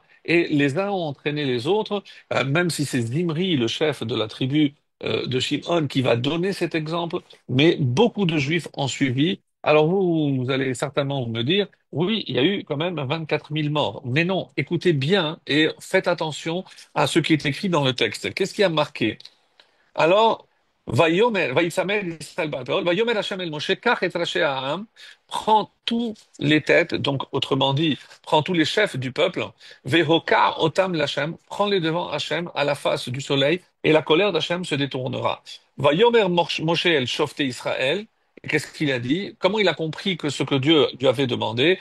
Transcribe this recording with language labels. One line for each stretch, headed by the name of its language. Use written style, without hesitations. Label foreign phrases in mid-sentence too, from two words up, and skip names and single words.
French: Et les uns ont entraîné les autres, même si c'est Zimri, le chef de la tribu de Shimon, qui va donner cet exemple, mais beaucoup de Juifs ont suivi. Alors vous allez certainement me dire, oui, il y a eu quand même 24 000 morts. Mais non, écoutez bien et faites attention à ce qui est écrit dans le texte. Qu'est-ce qui a marqué? Alors,
Hebrew: ויצמד ישראל בעל, ויאמר השם אל משה, קח את ראשי העם,
French: prend tous les têtes, donc autrement dit, prend tous les chefs du peuple,
Hebrew: והוקע אותם להשם,
French: prend les devants Hashem à la face du soleil, et la colère d'Hashem se détournera.
Hebrew: ויאמר משה אל שופטי ישראל,
French: et qu'est-ce qu'il a dit? Comment il a compris que ce que Dieu lui avait demandé?